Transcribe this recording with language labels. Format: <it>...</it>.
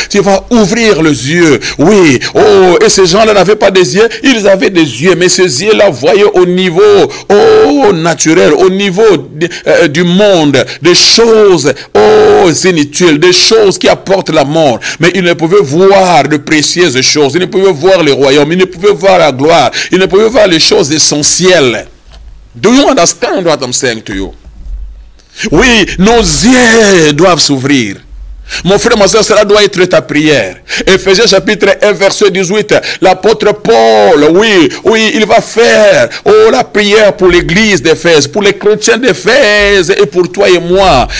<fr>Tu vas ouvrir les yeux. Oui, oh, et ces gens-là n'avaient pas des yeux, ils avaient des yeux, mais ces yeux-là voyaient au niveau, oh, naturel, au niveau du monde, des choses, oh, inutiles, des choses qui apportent la mort. Mais ils ne pouvaient voir de précieuses choses, ils ne pouvaient voir le royaume, ils ne pouvaient voir la gloire, ils ne pouvaient voir les choses essentielles.</fr> <en>Do you understand what I'm saying to you?</en> <fr>Oui, nos yeux doivent s'ouvrir. Mon frère, ma soeur, cela doit être ta prière. Éphésiens chapitre 1, verset 18. L'apôtre Paul, oui, il va faire, oh, la prière pour l'église d'Éphèse, pour les chrétiens d'Éphèse et pour toi et moi.</fr>